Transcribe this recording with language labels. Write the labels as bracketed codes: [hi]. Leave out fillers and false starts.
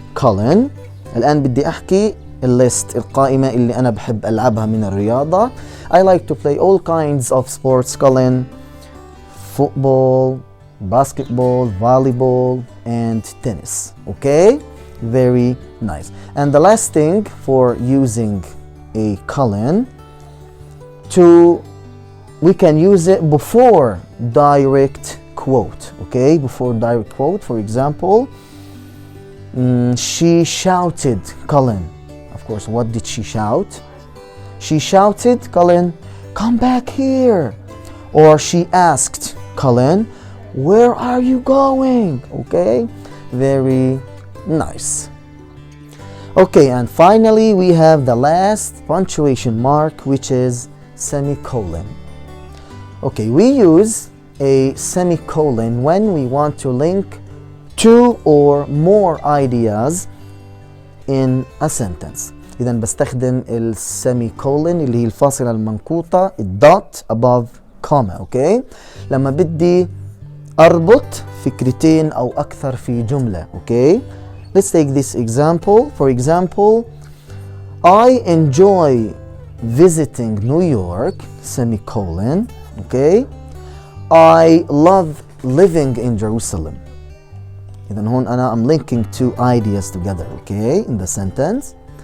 [en] colon. [ar] الآن بدي أحكي الليست القائمة اللي أنا بحب ألعبها من الرياضة. [en] I like to play all kinds of sports. colon. Football, basketball, volleyball, and tennis. Okay, very nice. And the last thing for using a colon, we can use it before direct quote. Okay, before direct quote. For example, she shouted, colon. Of course, what did she shout? She shouted, colon, come back here. Or she asked, colon, where are you going? Okay, very nice. Okay, and finally we have the last punctuation mark, which is semicolon. Okay, we use a semicolon when we want to link two or more ideas in a sentence. [ar] إذا بستخدم السيميكولن اللي هي الفاصلة المنقوطة الدوت [en] above comma. [ar] Okay, لما بدي أربط فكرتين أو أكثر في جملة. [en] Okay, let's take this example. For example, I enjoy visiting New York, semicolon. Okay, I love living in Jerusalem. [ar] إذا هون أنا [en] I'm linking two ideas together. Okay, in the sentence.